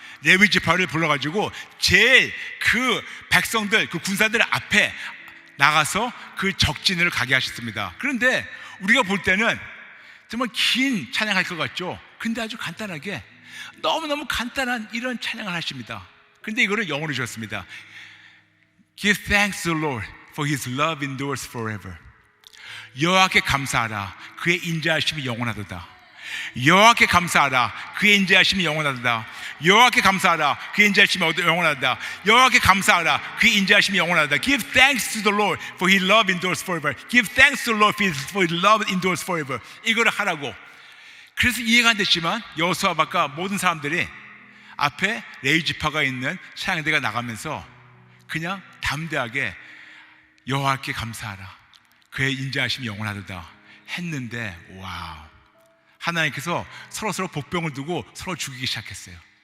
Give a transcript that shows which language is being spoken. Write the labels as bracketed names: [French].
[Korean] 레위 지파를 불러가지고 제일 그 백성들, 그 군사들 앞에 나가서 그 적진을 가게 하셨습니다. 그런데 우리가 볼 때는 정말 긴 찬양할 것 같죠. 근데 아주 간단하게 너무너무 간단한 이런 찬양을 하십니다. 근데 이거를 영어로 주셨습니다. [English] Give thanks to the Lord, for His love endures forever. [Korean] 여호와께 감사하라, 그의 인자하심이 영원하도다. 여호와께 감사하라, 그의 인자하심이 영원하도다. 여호와께 감사하라, 그의 인자하심이 영원하도다. 여호와께 감사하라, 그의 인자하심이 영원하도다. [English] Give thanks to the Lord, for His love endures forever. Give thanks to the Lord, for His love endures forever. [Korean] 이거를 하라고. 그래서 이해가 안 됐지만 여호수아가 모든 사람들이 앞에 레위 지파가 있는 찬양대가 나가면서 그냥 담대하게 여호와께 감사하라, 그의 인자하심이 영원하도다 했는데, 와우, 하나님께서 서로 복병을 두고 서로 죽이기 시작했어요.